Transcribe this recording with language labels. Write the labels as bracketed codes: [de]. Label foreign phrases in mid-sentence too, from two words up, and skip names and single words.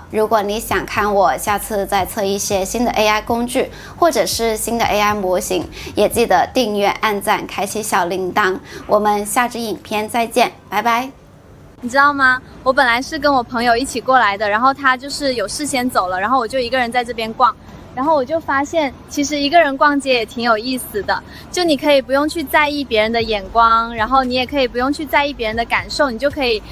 [zh] 如果你想看我下次再測一些新的 AI 工具，或者是新的 AI 模型，也記得訂閱、按讚、開啟小鈴鐺。我們下支影片再見，拜拜。你知道嗎？我本來是跟我朋友一起過來的，然後他就是有事先走了，然后我就一個人在這邊逛。然後我就發現，其實一個人逛街也挺有意思的。就你可以不用去在意別人的眼光，然後你也可以不用去在意別人的感受，你就可以